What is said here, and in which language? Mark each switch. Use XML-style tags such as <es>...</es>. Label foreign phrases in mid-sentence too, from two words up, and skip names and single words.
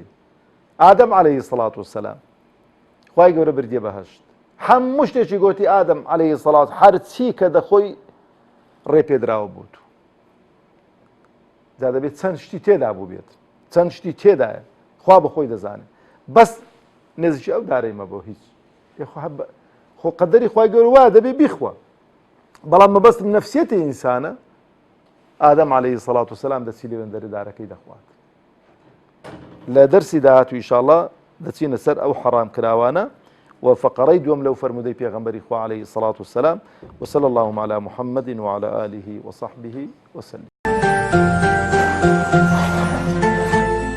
<ckb>ئادەم</ckb> <ar>عەلەیهی سەڵات وەسەلام</ar> <ckb>خوای گەورە بردیە بەهەشت هەموو شتێکی گوتی ئادەم</ckb> <ar>عەلەیهی سەڵات</ar> <ckb>هەرچی کە دەخۆی ڕێپێدراوە بوو جا دەبێت چەند شتی تێدا بوو بێت چەند شتی تێدایە خوا بەخۆی دەزانێت بەس نێزیکی ئەو دارەیمە بۆ هیچ خۆ قەدەری خوای گەورە وایە دەبێ بیخوا بەڵام مەبەست نەفسیەتی ئینسانە ئادەم</ckb> <ar>عەلەیهی سەڵات وسەلام</ar> <ckb>دەچی لێوێندەری دارەکەی دەخوات. لە دەرسی داهاتوو ئینشاءڵڵا دەچینە سەر ئەو حەرام کراوانە و فەقەڕەی دووەم لەو فەرمودەی پێغەمبەری خوا</ckb> <ar>عەلەیهی سەڵات وسەلام وصلى اللهم على محمد وعلى آله وصحبه وسلم.</ar>